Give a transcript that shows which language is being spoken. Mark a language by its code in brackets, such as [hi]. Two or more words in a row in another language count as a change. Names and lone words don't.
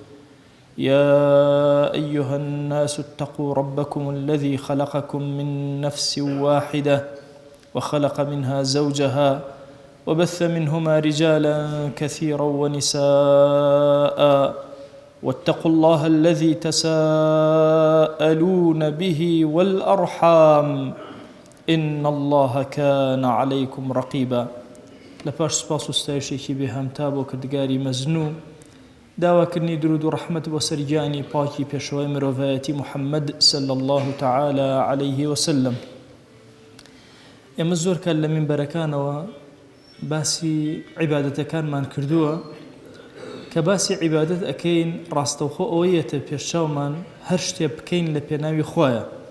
[ar] يا أيها الناس اتقوا ربكم الذي خلقكم من نفس واحدة وخلق منها زوجها وبث منهما رجالا كثيرا ونساء، واتقوا الله الذي تساءلون به والأرحام إن الله كان عليكم رقيبا. [ckb] لپاش سپاس و ستایشێکی بێهامتا بۆ کردگاری مەزنوو، داواکردنی درود و ڕەحمەت بۆ سەرگیانی پاکی پێشەوەی مرۆڤایەتی محەممەد [ar] صلی الله تعالی عليه وسلم. [ckb] ئێمە زۆر کات لە مینبەرەکانەوە باسی عیبادەتەکانمان کردووە کە باسی عیبادەت ئەکەین، ڕاستەوخۆ ئەوەیەتە پێشچاومان هەر شتێ بکەین لە پێناوی خۆیە.